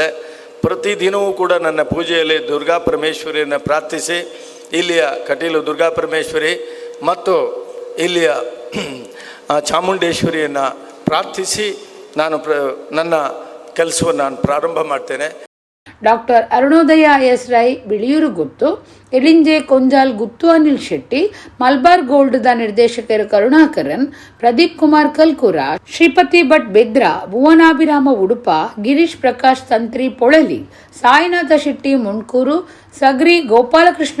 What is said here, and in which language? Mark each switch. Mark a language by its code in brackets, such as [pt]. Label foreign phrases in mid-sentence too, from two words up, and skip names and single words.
[kn] ಪ್ರತಿದಿನವೂ ಕೂಡ ನನ್ನ ಪೂಜೆಯಲ್ಲಿ ದುರ್ಗಾ ಪರಮೇಶ್ವರಿಯನ್ನು ಪ್ರಾರ್ಥಿಸಿ, ಇಲ್ಲಿಯ ಕಟೀಲು ದುರ್ಗಾ ಪರಮೇಶ್ವರಿ ಮತ್ತು ಇಲ್ಲಿಯ ಚಾಮುಂಡೇಶ್ವರಿಯನ್ನು ಪ್ರಾರ್ಥಿಸಿ ನನ್ನ ಕೆಲಸವನ್ನು ನಾನು ಪ್ರಾರಂಭ ಮಾಡ್ತೇನೆ. ಡಾಕ್ಟರ್ ಅರುಣೋದಯ ಎಸ್ ರೈ ಬಿಳಿಯೂರು ಗುತ್ತು, ಎಲಿಂಜೆ ಕೊಂಜಾಲ್ ಗುತ್ತು ಅನಿಲ್ ಶೆಟ್ಟಿ, ಮಲ್ಬಾರ್ ಗೋಲ್ಡ್ ದ ನಿರ್ದೇಶಕರು ಕರುಣಾಕರನ್, ಪ್ರದೀಪ್ ಕುಮಾರ್ ಕಲ್ಕುರ, ಶ್ರೀಪತಿ ಭಟ್ ಬೆದ್ರಾ, ಭುವನಾಭಿರಾಮ ಉಡುಪ, ಗಿರೀಶ್ ಪ್ರಕಾಶ್ ತಂತ್ರಿ ಪೊಳಲಿ, ಸಾಯಿನಾಥ ಶೆಟ್ಟಿ ಮುಣ್ಕೂರು, ಸಗ್ರಿ ಗೋಪಾಲಕೃಷ್ಣ